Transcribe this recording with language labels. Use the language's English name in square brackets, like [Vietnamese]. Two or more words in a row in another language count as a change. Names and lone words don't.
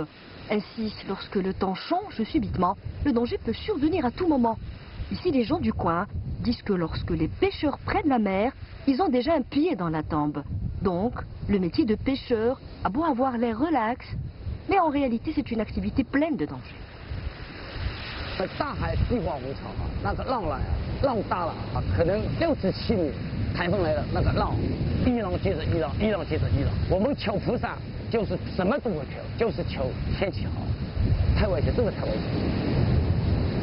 [French] Ainsi, lorsque le temps change subitement, le danger peut survenir à tout moment. Ici, les gens du coin disent que lorsque les pêcheurs prennent la mer, ils ont déjà un pied dans la tombe. Donc, le métier de pêcheur a beau avoir l'air relax, mais en réalité, c'est une activité pleine de dangers. [Chinese] 大海一望无常啊，那个浪来浪大了啊，可能6至7米，台风来了，那个浪一浪接着一浪，一浪接着一浪。我们求菩萨就是什么都不求，就是求天气好。太危险，真的太危险。